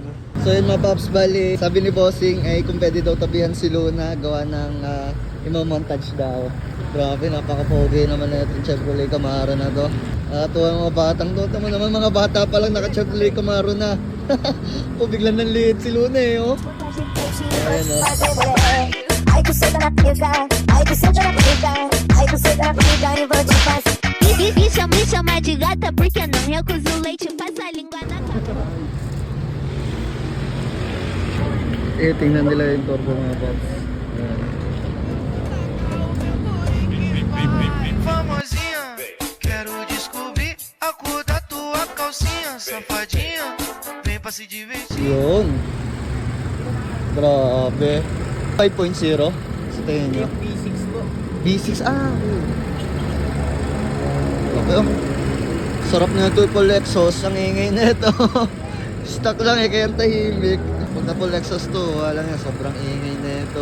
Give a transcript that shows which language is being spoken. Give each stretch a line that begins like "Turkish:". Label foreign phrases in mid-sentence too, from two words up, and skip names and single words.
Filipino: So yun mga paps, bali, sabi ni bossing ay kung pwede daw tabihan si Luna, gawa ng imo-montage daw. Grabe, napaka-pogi naman na itong Chevrolet Camaro na to. Tuwa mga batang to, tama naman mga bata pa lang naka-Chevrolet Camaro na. Biglang nanliit si Luna eh, oh. Ayan, oh.
Portuguese: Ai, você tá na pica, ai, você tá na pica, ai, você tá na pica e vou te passar. Me chama de gata porque não recuso o leite, passa a língua na cara.
Filipino: Tingnan nila yung turbo mga paps. Ayan.
Portuguese: Famosinha, quero descobrir a cor da tua calcinha, safadinha, vem pra se divertir.
Filipino: Yun. Grabe. 5.0 sa tingin nyo. B6 po. B6, okay, oh. Sarap na ito
English: full exhaust.
Filipino: Ang ingay na ito. Stock lang eh, kaya tahimik. Pag na
English: full exhaust
Filipino: to, wala nga, sobrang ingay na ito.